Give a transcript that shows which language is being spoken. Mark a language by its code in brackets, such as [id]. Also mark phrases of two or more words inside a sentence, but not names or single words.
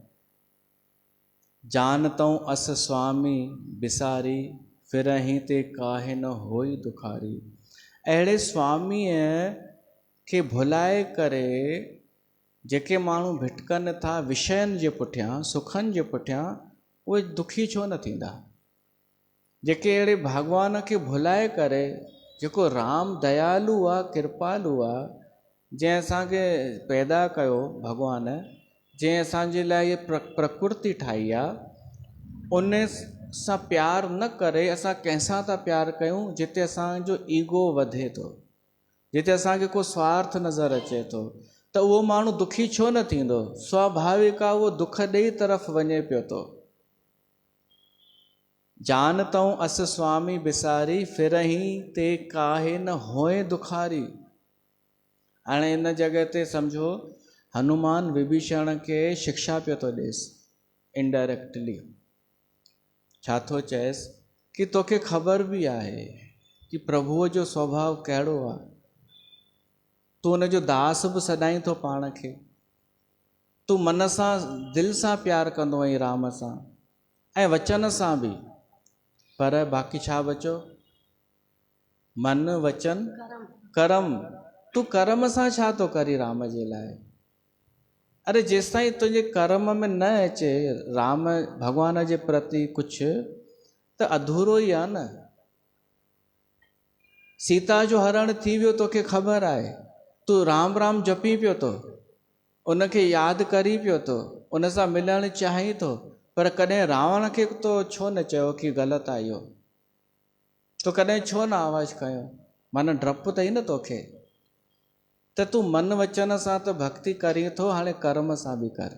[awa] जानतऊं अस स्वामी बिसारी, फिरही ते काहे न होई दुखारी। [sd] अहिड़े स्वामीअ खे भुलाए करे जेके माण्हू भिटकनि था विषयनि जे पुठियां, सुखनि जे पुठियां, उहे दुखी छो न थींदा। जेके अहिड़े भॻवान खे भुलाए करे, जेको राम दयालु आहे, कृपालु आहे, जंहिं असांखे पैदा कयो भॻवान, जंहिं असांजे लाइ इहे प्रकृति ठाही आहे, उन सां प्यार न करे असां कंहिंसां था प्यार कयूं जिते असांजो ईगो वधे थो, जिते असांखे को स्वार्थ नज़र अचे थो, त उहो माण्हू दुखी छो न थींदो। स्वाभाविक आहे उहो दुख ॾेई तरफ़ वञे पियो थो। [awa] जानतऊं अस स्वामी बिसारी, फिरही ते काहे न होए दुखारी। [sd] हाणे इन जॻह ते सम्झो हनुमान विभीषण खे शिक्षा पियो थो ॾेसि इनडायरेक्टली। छा थो चएसि कि तोखे ख़बर बि आहे कि प्रभुअ जो स्वभाव कहिड़ो आहे, तूं हुनजो दास बि सॾाई थो पाण खे, तूं मन सां दिलि सां प्यार कंदो आहीं राम सां ऐं वचन सां बि, पर बाक़ी छा बचो, मन वचन कर्म। तूं कर्म सां छा थो करी राम जे लाइ। अरे जेसिताईं तुंहिंजे कर्म में न अचे राम भॻवान जे प्रति कुझु, त अधूरो ई आहे न। सीता जो हरण थी वियो, तोखे ख़बर आहे, तूं राम राम जपी पियो थो, उनखे यादि करी पियो थो, उन सां मिलणु चाहीं थो, पर कॾहिं रावण खे तो छो न चयो कि ग़लति आहे इहो, तो कॾहिं छो न आवाज़ु खयो, माना डपु अथई न तोखे। त तूं मन वचन सां त भक्ति करी थो, हाणे कर्म सां बि कर।